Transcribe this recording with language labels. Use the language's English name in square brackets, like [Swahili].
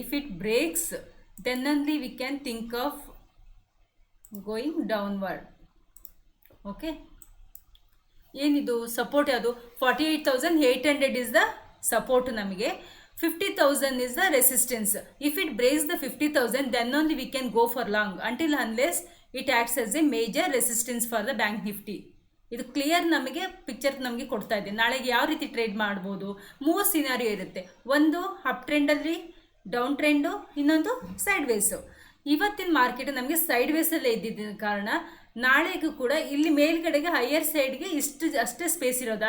[English] If it breaks then only we can think of going downward. Okay, [Kannada] ಏನಿದು support ಯಾವುದು? [English] 48,800 is the support, ನಮಗೆ 50,000 is the resistance. If it breaks the 50,000 then only we can go for long until unless it acts as a major resistance for the bank nifty. [Kannada] ಇದು clear ನಮಗೆ picture ನಮಗೆ ಕೊಡ್ತಾ ಇದೆ. ನಾಳೆಗೆ ಯಾವ ರೀತಿ trade ಮಾಡ್ಬೋದು, 3 ಸಿನಾರಿಯೋ ಇರುತ್ತೆ. ಒಂದು ಅಪ್ ಟ್ರೆಂಡಲ್ಲಿ ಡೌನ್ ಟ್ರೆಂಡು, ಇನ್ನೊಂದು ಸೈಡ್ ವೇಸು. ಇವತ್ತಿನ ಮಾರ್ಕೆಟ್ ನಮಗೆ ಸೈಡ್ ವೇಸಲ್ಲೇ ಇದ್ದಿದ್ದ ಕಾರಣ ನಾಳೆಗೂ ಕೂಡ ಇಲ್ಲಿ ಮೇಲ್ಗಡೆಗೆ ಹೈಯರ್ ಸೈಡ್ಗೆ ಅಷ್ಟೇ ಸ್ಪೇಸ್ ಇರೋದು.